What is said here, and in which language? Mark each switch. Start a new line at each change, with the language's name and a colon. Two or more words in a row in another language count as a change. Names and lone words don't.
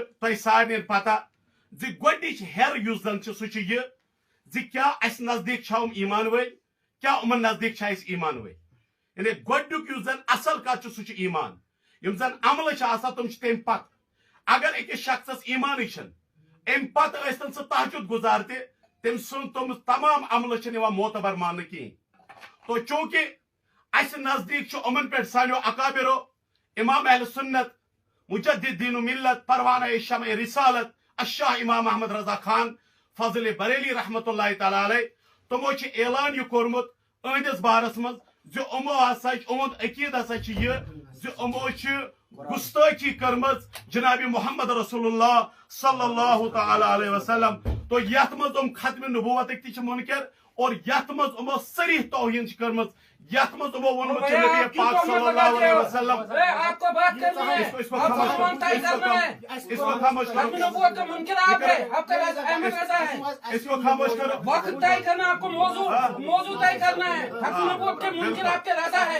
Kashmiri: تۄہہِ سارنٕے پتہ زِ گۄڈنِچ ہٮ۪ر یُس زن چھِ سُہ چھُ یہِ زِ کیٛاہ اَسہِ نزدیٖک چھا یِم ایمان وٲلۍ کیٛاہ یِمن نزدیٖک چھا أسۍ ایمان وٲلۍ یعنی گۄڈنیُک یُس زن اصل کتھ چھُ سُہ چھُ ایمان یِم زن عملہٕ چھِ آسان تِم چھِ تمہِ پتہٕ اگر أکِس شخصس ایمانٕے چھِنہٕ امہِ پتہٕ ٲسۍتن سُہ تہجد گزار تہِ تٔمۍ سُنٛد تِم تمام عملہٕ چھِنہٕ یِوان معتبر ماننہٕ کِہیٖنۍ تو چوٗنٛکہِ اَسہِ نزدیٖک چھُ یِمن پٮ۪ٹھ سانیو اکابرو امام اہل سنت مجدد دین و ملت پروانہ شمع رسالت الشاہ امام احمد رضا خان فضل بریلی
Arabic: رحمت اللہ تعالیٰ علیہ
Kashmiri: تِمو چھُ اعلان یہِ کوٚرمُت أہنٛدِس بارس منٛز زِ یِمو ہسا یِہُنٛد عقیٖد ہسا چھُ یہِ زِ یِمو چھِ گستاخی کرمز جناب
Arabic: محمد رسول اللہ صلی اللہ تعالی علیہ وسلم
Kashmiri: تو یتھ مز ختم نبوتک تہ منکر اور یتھ مز یمو صریح توہین کرمز یتھ مز یمو وونمت نبی پاک
Arabic: صلی اللہ علیہ وسلم
Urdu: آپ کو بات کرنی ہے اس کو خاموش کرو نبوت کا منکر آپ ہے آپ کا احمد رضا ہے اس کو خاموش کرو وقت طے کرنا آپ کو موضوع طے کرنا ہے حق نبوت کے منکر آپ کے رضا ہے